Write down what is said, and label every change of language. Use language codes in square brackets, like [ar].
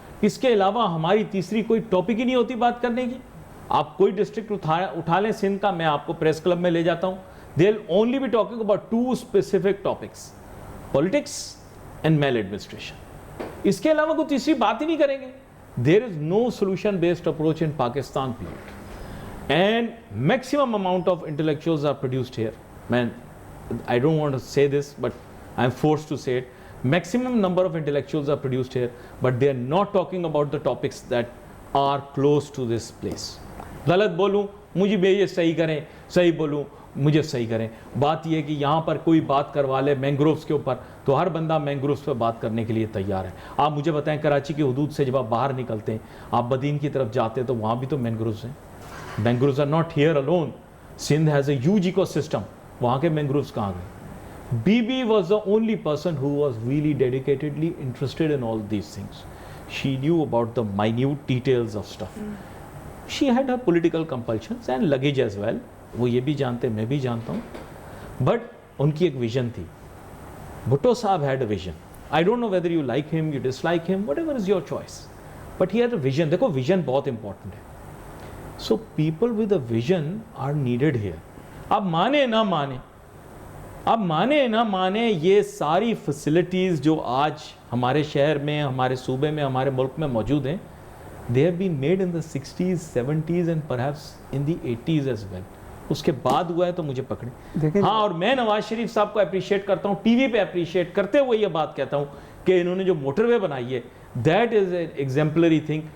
[ur] اس کے علاوہ ہماری تیسری کوئی ٹاپک ہی نہیں ہوتی بات کرنے کی. آپ کوئی ڈسٹرکٹ اٹھا لیں سندھ کا, میں آپ کو پریس کلب میں لے جاتا ہوں, [en] they'll only be talking about 2 specific topics, politics and maladministration. [ur] اس کے علاوہ کوئی تیسری بات ہی نہیں کریں گے. [en] There is no solution based approach in Pakistan period. And maximum amount of intellectuals are produced here. Man, I don't want to say this, but I'm forced to say it. Maximum number of intellectuals are produced here, but they are not talking about the topics that are close to this place. [ur] غلط بولوں مجھے بھی یہ صحیح کریں, صحیح بولوں مجھے صحیح کریں. بات یہ ہے کہ یہاں پر کوئی بات کروا لے مینگرووز کے اوپر تو ہر بندہ مینگرووز پہ بات کرنے کے لیے تیار ہے. آپ مجھے بتائیں کراچی کی حدود سے جب آپ باہر نکلتے ہیں, آپ بدین کی طرف جاتے ہیں تو وہاں بھی تو مینگرووز ہیں. [en] Mangroves are not here alone. Sindh has a huge ecosystem. [ur] وہاں کے مینگرووز کہاں گئے؟ [en] BB was the only person who was really dedicatedly interested in all these things. She knew about the minute details of stuff. She had her political compulsions and luggage as well. [ur] وہ یہ بھی جانتے, میں بھی جانتا ہوں. But ان کی ایک vision تھی. [en] Bhutto Saab had a vision. I don't know whether you like him, you dislike him, whatever is your choice. But he had a vision. [ur] دیکھو vision بہت important ہے. [en] So people with a vision are needed here. [ur] اب مانے نہ مانے, اب مانے نہ مانے, یہ ساری فیسلٹیز جو آج ہمارے شہر میں, ہمارے صوبے میں, ہمارے ملک میں موجود ہیں, [en] they have been made in the 60s, 70s and perhaps in the 80s as well. [ur] اس کے بعد ہوا ہے تو مجھے پکڑیں. ہاں, اور میں نواز شریف صاحب کو اپریشیٹ کرتا ہوں, ٹی وی پہ اپریشیٹ کرتے ہوئے یہ بات کہتا ہوں کہ انہوں نے جو موٹر وے بنائی ہے, [en] That is an exemplary thing.